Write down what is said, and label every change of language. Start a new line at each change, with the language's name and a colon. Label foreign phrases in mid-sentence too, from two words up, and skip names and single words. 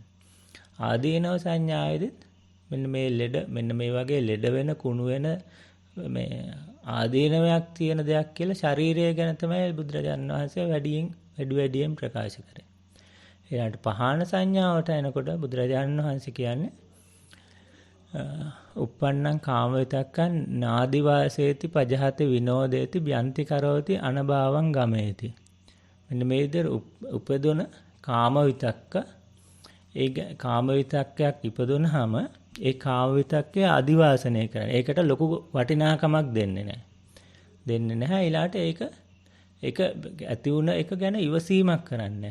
Sinhala: ආදීනව සංඥායේදී මෙන්න මේ වගේ ලෙඩ වෙන කුණු වෙන මේ ආදීනවයක් තියෙන දෙයක් කියලා ශරීරය ගැන තමයි බුදුරජාණන් වහන්සේ වැඩියෙන් ප්‍රකාශ කරේ. ඊළඟට පහාන සංඥාවට එනකොට බුදුරජාණන් වහන්සේ කියන්නේ
Pali: uppannam කාම විතක්කං නාදි වාසේති පජහති විනෝදේති බ්‍යන්ති කරෝති අනභාවං ගමේති.
Sinhala: මෙන්න මේ විදිහට උපදුන කාම විතක්ක ඒ කාම විතක්කයක් ඉපදුනහම ඒ කාම විතක්කය අදිවාසනය කරන. ඒකට ලොකු වටිනාකමක් දෙන්නේ නැහැ. ඊළාට ඒක ඇති වුණ එක ගැන ඉවසීමක් කරන්නේ.